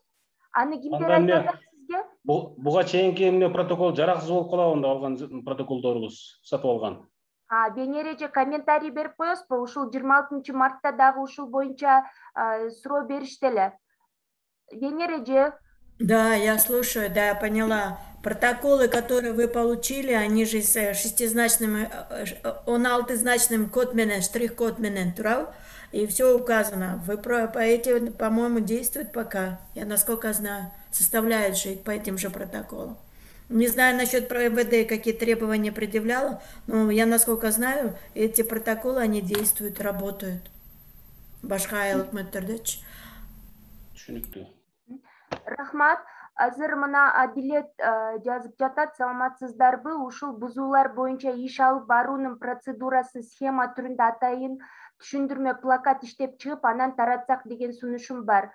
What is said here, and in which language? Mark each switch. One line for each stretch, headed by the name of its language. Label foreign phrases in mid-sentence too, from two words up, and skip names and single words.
Kyrgyz: Аны кимдер айтып атат сизге? Буга чейинки эмне протокол жараксыз болуп калабы, анда алган протоколдорубуз сатып алган. Бенереже комментарий берип коесузбу? Ушул 26 мартта дагы ушул боюнча суроо беришти эле. Венереже.
Russian: Да, я слушаю, да, я поняла. Протоколы, которые вы получили, они же с шестизначным, 16-значным
Kyrgyz: код менен, штрих-код менен, турал?
Russian: И все указано. Вы по этим, по-моему, действуют пока. Я, насколько знаю, составляют же по этим же протоколам. Не знаю насчет МВД, какие требования предъявляла, но я, насколько знаю, эти протоколы, они действуют, работают.
Kyrgyz: Башка айыл өкмөттөрдө. Рахмат. Азыр мына Адилет жазып жатат, саламатсыздарбы, ушул бузуулар боюнча иш алып баруунун процедурасын схема түрүндө атайын түшүндүрмө плакат иштеп чыгып, анан таратсак деген сунушум бар.